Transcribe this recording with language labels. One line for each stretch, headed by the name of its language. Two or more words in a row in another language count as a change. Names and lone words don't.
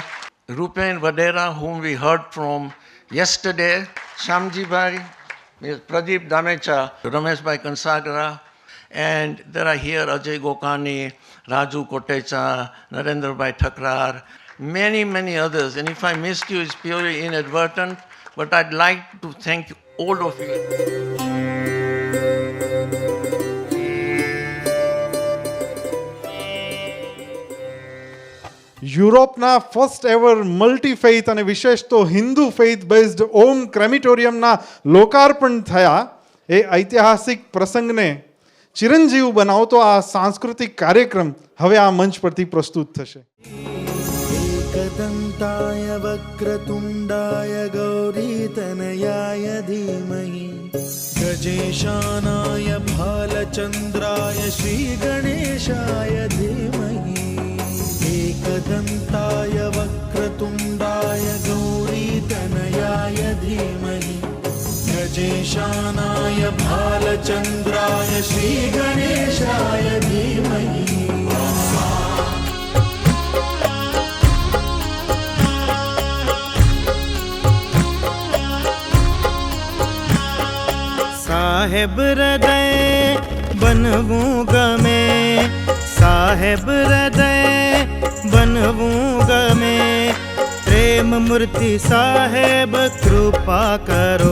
English: Rupen Vadera, whom we heard from yesterday, Shamji Bhai, Pradeep Damecha, Ramesh Bhai Kansagra, and there are here Ajay Gokani, Raju Kotecha, Narendra Bhai Thakrar, many, many others. And if I missed you, it's purely inadvertent, but I'd like to thank all of you.
Gujarati: યુરોપના
English: first ever multi faith
Gujarati: અને વિશેષ તો
English: Hindu faith based Om crematoriumna
Gujarati: લોકાર્પણ થયા એ ઐતિહાસિક પ્રસંગને ચિરંજીવ બનાવતો આ સાંસ્કૃતિક કાર્યક્રમ હવે આ મંચ પરથી પ્રસ્તુત થશે.
Sanskrit: एकदन्ताय वक्रतुण्डाय गौरीतनयाय धीमहि गजेशानाय भालचन्द्राय श्रीगणेशाय धीमहि एकदन्ताय वक्रतुण्डाय गौरीतनयाय धीमहि गजेशानाय भालचन्द्राय श्रीगणेशाय धीमहि.
Gujarati: સાહેબ હૃદય બનવું ગમે, સાહેબ હૃદય બનવું ગમે, પ્રેમ મૂર્તિ સાહેબ કૃપા કરો.